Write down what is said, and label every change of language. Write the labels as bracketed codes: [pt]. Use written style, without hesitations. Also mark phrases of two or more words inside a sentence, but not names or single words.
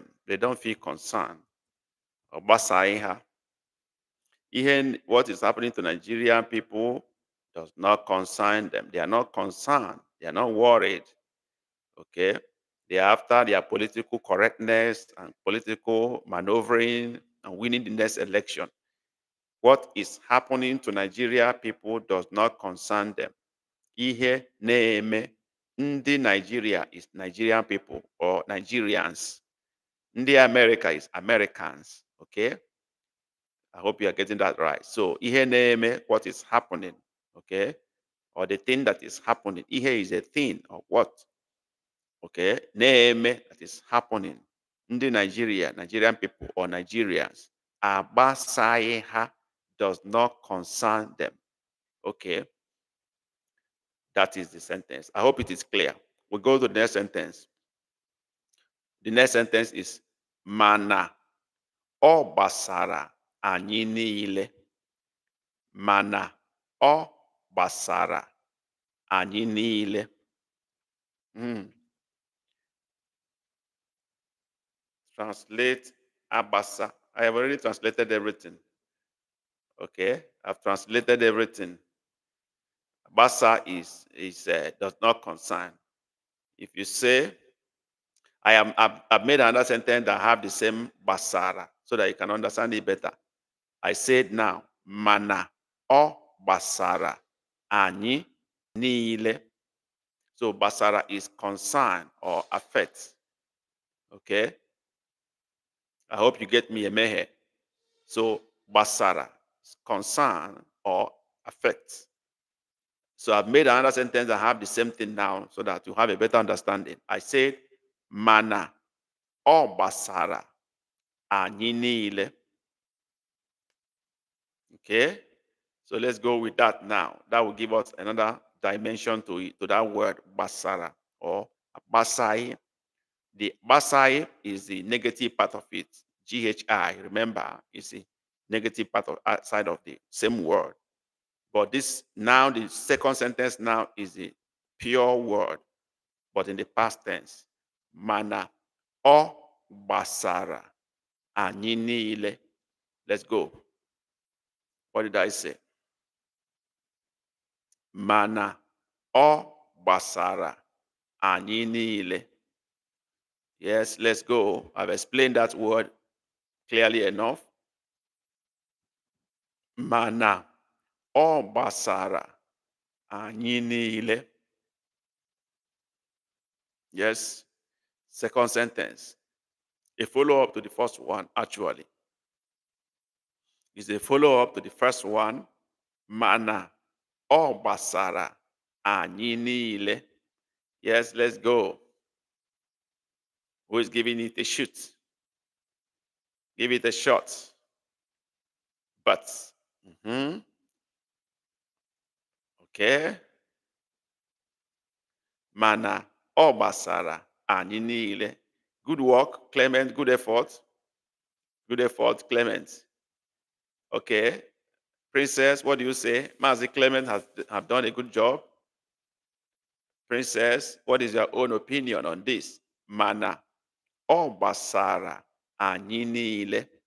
[en] They don't feel concerned. What is happening to Nigerian people does not concern them. They are not concerned. They are not worried. Okay, they are after their political correctness and political maneuvering and winning the next election. What is happening to Nigeria people does not concern them. [ig] Ihe na-eme ndị Nigeria [en] is Nigerian people or Nigerians. Ndị America is Americans. Okay, I hope you are getting that right. [ig] So ihe na-eme, [en] what is happening. Okay, or the thing that is happening. Ihe is a thing or what. [ig] Okay, na-eme, [en] that is happening. Ndị Nigeria, Nigerian people or Nigerians, [ig] agbasaghị ha [en] does not concern them. Okay, that is the sentence. I hope it is clear. We go to the next sentence. The next sentence is [ig] mana ọ gbasara anyị niile. Mana ọ gbasara anyị niile. [en] Translate abasa. I have already translated everything. Okay, I've translated everything. Basa is does not concern. If you say, I've made another sentence that have the same basara so that you can understand it better. I said now, [ig] mana o basara ani niile. [en] So basara is concern or affect. Okay? I hope you get me, Emehe. So basara is concern or affect. So I've made another sentence that have the same thing now so that you have a better understanding. I said, [ig] mana ọ gbasara anyị niile. [en] Okay? So let's go with that now. That will give us another dimension to it, to that word basara or basai. The basai is the negative part of it. GHI, remember, is the negative part of side of the same word. But this now, the second sentence now is the pure word, but in the past tense. [ig] Mana ọ gbasara anyị niile. [en] Let's go. What did I say? [ig] Mana ọ gbasara anyị niile. [en] Yes, let's go. I've explained that word clearly enough. [ig] Mana ọ gbasara anyị niile. [en] Yes. Second sentence. A follow-up to the first one, actually. Is a follow-up to the first one. [ig] Mana ọ gbasara anyị niile. [en] Yes, let's go. Who is giving it a shoot? Give it a shot. But. Okay. [ig] Mana ọ gbasara anyị niile. [en] Good work, Clement. Good effort. Good effort, Clement. Okay. Princess, what do you say? Mazi Clement have done a good job. Princess, what is your own opinion on this? [ig] Mana ọ gbasara anyị niile.